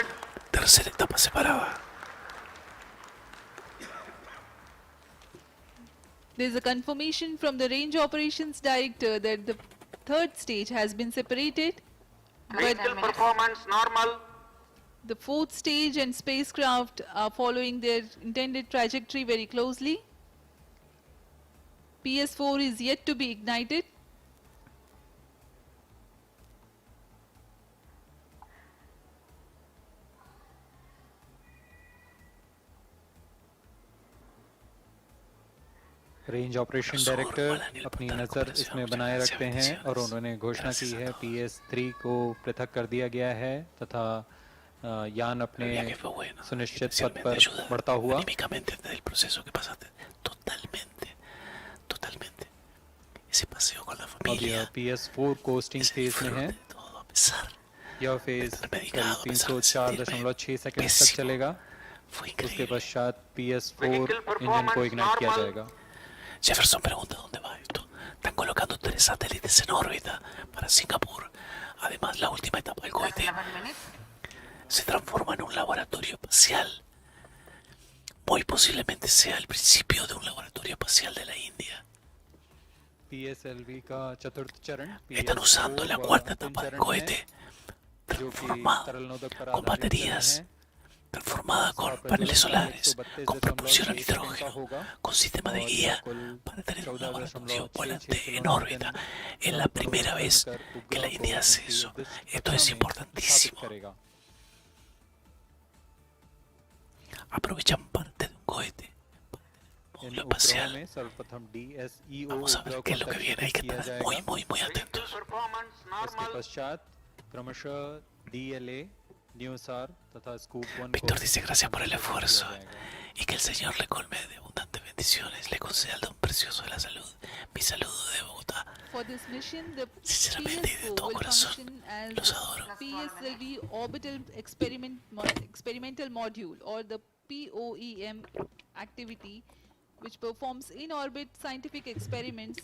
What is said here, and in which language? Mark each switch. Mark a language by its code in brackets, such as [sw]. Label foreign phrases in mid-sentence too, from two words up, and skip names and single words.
[es] Tercera etapa separada. [en] There is a confirmation from the Range Operations Director that the third stage has been separated, but Vehicle performance normal. the fourth stage and spacecraft are following their intended trajectory very closely. PS4 is yet to be ignited. Range Operation Director [hi] अपनी नज़र इसमें बनाए रखते हैं और उन्होंने घोषणा की है PS3 को पृथक कर दिया गया है तथा यान अपने [es] El viaje fue bueno. [hi] सुनिश्चित पथ [es] Especialmente [hi] पर [es] ayuda [hi] बढ़ता हुआ [es] anímicamente del proceso que pasaste. Totalmente. Totalmente. Ese paseo con la [hi] अब [es] familia. [hi] यह PS4 कोस्टिंग [es] Ese [hi] फेज में [es] disfrute [hi] है [es] de todo, a pesar. [hi] यह फेज [es] estar [hi] करीब [es] medicado, a pesar de sentirme [hi] 304.6 सेकंड तक [es] pésimo. [hi] चलेगा [es] Fue [hi] उसके [es] increíble. [hi] पश्चात PS4 [en] Vehicle [hi] इंजन को [en] performance [hi] इग्नाइट किया [en] normal. [hi] जाएगा [es] Jefferson pregunta dónde va esto. Están colocando 3 satélites en órbita para Singapur. Además, la última etapa del [en] Plus [es] cohete [en] 11 minutes. [es] se transforma en un laboratorio espacial. Muy posiblemente sea el principio de un laboratorio espacial de la India. [hi] PSLV का चतुर्थ चरण [es] Están usando la cuarta etapa del cohete, [hi] जो कि [es] transformada [hi] तरल नोदक पर [es] con [hi] आधारित चरण [es] baterías, [hi] है [es] transformada con paneles solares, con propulsión a nitrógeno, con sistema de guía para tener un laboratorio volante en órbita. Es la primera vez que la India hace eso. Esto es importantísimo. Aprovechan parte de un cohete, [hi] इन [es] módulo [hi] उपग्रहों [es] espacial. [hi] में सर्वप्रथम DSEO [es] Vamos a ver [hi] उपग्रह [es] qué [hi] को [es] es lo que viene. Hay que [hi] किया [es] estar [hi] जाएगा [es] muy [en] Vehicle [es] atentos. [en] performance [hi] इसके [en] normal. [hi] पश्चात क्रमशः DLA न्यूसार तथा स्कूप-1 [es] Víctor dice gracias por el esfuerzo y que el Señor le colme de abundantes bendiciones, le conceda el don precioso de la salud. Mi saludo de Bogotá. [en] For this mission, the [es] Sinceramente y de [en] PS4 [es] todo [en] will [es] corazón, [en] function as [es] los adoro. [en] PSLV Orbital Experimental Module, or the POEM activity, which performs in-orbit scientific experiments